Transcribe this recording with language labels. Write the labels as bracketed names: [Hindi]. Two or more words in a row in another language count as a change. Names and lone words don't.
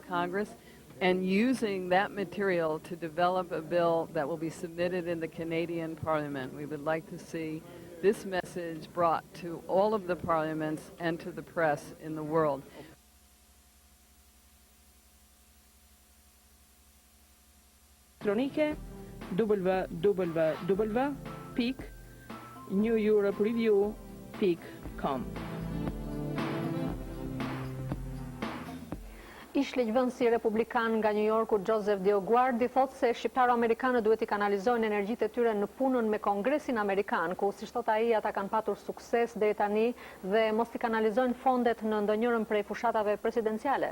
[English] Congress, and using that material to develop a bill that will be submitted in the Canadian Parliament. We would like to see this message brought to all of the parliaments and to the press in the world. [Albanian] Elektronike www.neweuropereview.com. Ish ligjvënësi republikan nga New Yorku Joseph DioGuardi thotë se shqiptaro-amerikanët duhet i kanalizojnë energjitë e tyre në punën me Kongresin Amerikan, ku si thot ai ata kanë patur sukses deri tani dhe mos i kanalizojnë fondet në ndonjërin prej fushatave presidenciale.